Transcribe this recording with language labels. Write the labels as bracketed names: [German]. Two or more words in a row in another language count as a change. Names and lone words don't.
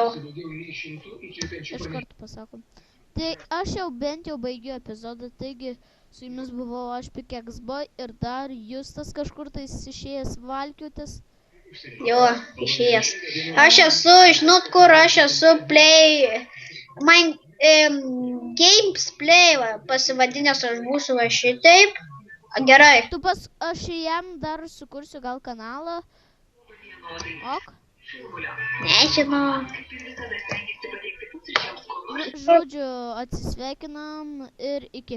[Lithuanian] Iš karto pasakom. Tai aš jau bent jau baigiu epizodą, taigi su jumis buvau aš Pikeksboy ir dar Justas kažkur tais išėjęs valkiutis. Jo, išėjęs. Aš esu, žinot kur, aš esu play... [English] Games play, [Lithuanian] pasivadinęs aš būsiu va šitaip. Gerai. Aš jam dar sukursiu gal kanalą. Ok. Nežinau. Žodžiu, atsisveikinam ir iki.